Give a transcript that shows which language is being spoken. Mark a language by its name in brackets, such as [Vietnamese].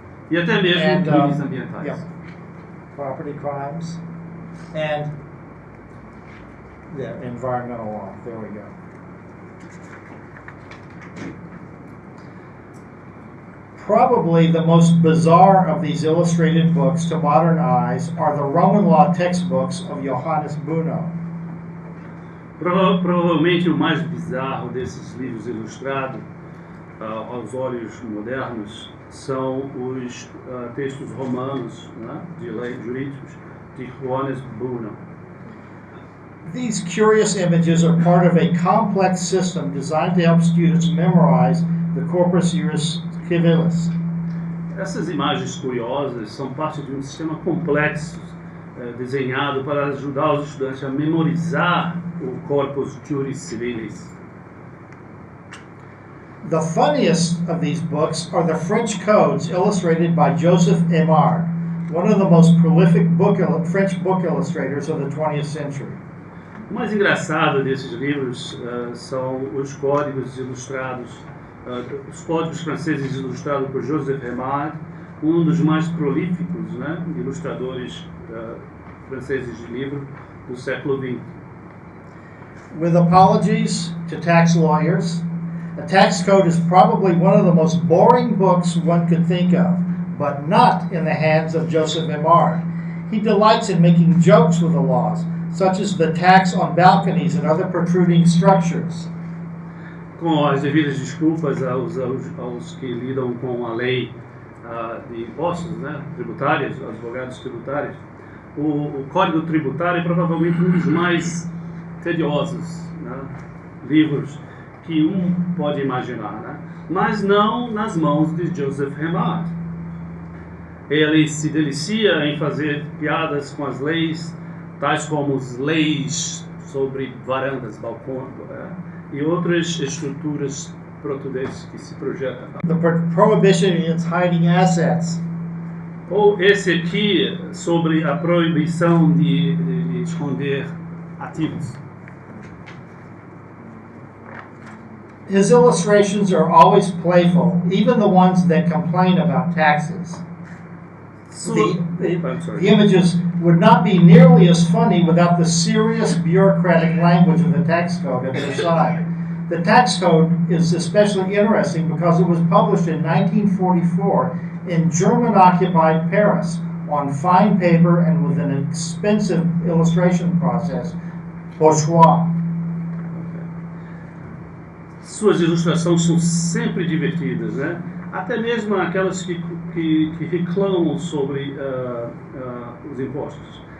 [Portuguese] e até mesmo crimes ambientais. [English] Property crimes, and environmental law. There we go. Probably the most bizarre of these illustrated books to modern eyes are the Roman law textbooks of Johannes Bruno. [Portuguese] Provavelmente o mais bizarro desses livros ilustrados aos olhos modernos são os textos romanos, né, de lei jurídicos de Johannes Bruno. [English] These curious images are part of a complex system designed to help students memorize the corpus juris civilis. [Portuguese] Essas imagens curiosas são parte de um sistema complexo desenhado para ajudar os estudantes a memorizar o corpus juris civilis. [English] The funniest of these books are the French codes illustrated by Joseph Aimard, one of the most prolific French book illustrators of the 20th century. [Portuguese] O mais engraçado desses livros são os códigos ilustrados, os códigos franceses ilustrados por Joseph Aimard, um dos mais prolíficos, né, ilustradores franceses de livro do século XX. [English] With apologies to tax lawyers, a tax code is probably one of the most boring books one could think of, but not in the hands of Joseph Aimard. He delights in making jokes with the laws, such as the tax on balconies and other protruding structures. [Portuguese] Com as devidas desculpas aos que lidam com a lei de impostos, né, tributários, advogados tributários, o Código Tributário é provavelmente um dos mais tediosos, né, livros que pode imaginar, né? Mas não nas mãos de Joseph Aimard. Ele se delicia em fazer piadas com as leis, tais como as leis sobre varandas, balcões, e outras estruturas portuguesas que se projetam. [English] The prohibition against hiding assets. [Portuguese] Ou esse aqui sobre a proibição de esconder ativos. [English] His illustrations are always playful, even the ones that complain about taxes. The images would not be nearly as funny without the serious bureaucratic language of the tax code at their side. The tax code is especially interesting because it was published in 1944 in German-occupied Paris on fine paper and with an expensive illustration process, bourgeois. [Portuguese] Suas ilustrações são sempre divertidas, né? Até mesmo aquelas que reclamam sobre os impostos.